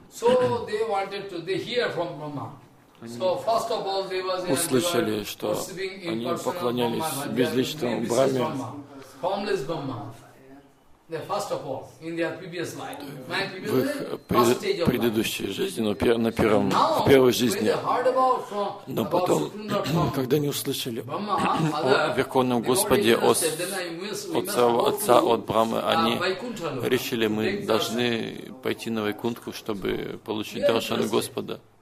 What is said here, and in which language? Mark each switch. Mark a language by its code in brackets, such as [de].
[en] So they wanted to they hear from Brahma. So first of all they was [ru] услышали, что они поклонялись безличному Брахме. [en] Formless Brahma. The first of all in their previous life. [ru] В их предыдущей жизни, но на первом в первой жизни. Но потом, когда они услышали о Верховном Господе, отца от Брамы, они решили, мы должны пойти на Вайкунтху, чтобы получить даршан Господа.